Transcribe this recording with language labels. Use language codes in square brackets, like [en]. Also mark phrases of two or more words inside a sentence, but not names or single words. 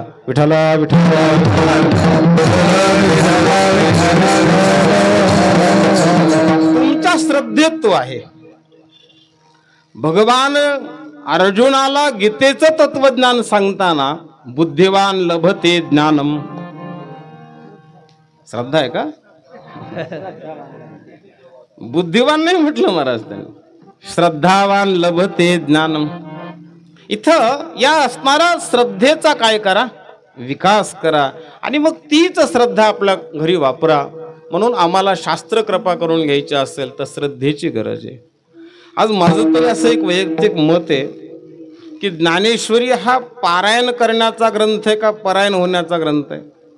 [mr] विठ्ठला विठ्ठला तुमच्या श्रद्धेत तो आहे. भगवान अर्जुनाला गीतेचं तत्वज्ञान सांगताना [sa] बुद्धिवान लभते ज्ञानम. [mr] श्रद्धा आहे का? बुद्धिवान नाही म्हटलं महाराज त्यांनी, [sa] श्रद्धावान लभते ज्ञानम. [mr] इथं या असणारा श्रद्धेचा काय करा, विकास करा आणि मग तीच श्रद्धा आपल्या घरी वापरा. म्हणून आम्हाला शास्त्र कृपा करून घ्यायची असेल तर श्रद्धेची गरज आहे. आज माझं तरी असं एक वैयक्तिक मत आहे की ज्ञानेश्वरी हा पारायण करण्याचा ग्रंथ आहे का परायण होण्याचा ग्रंथ आहे?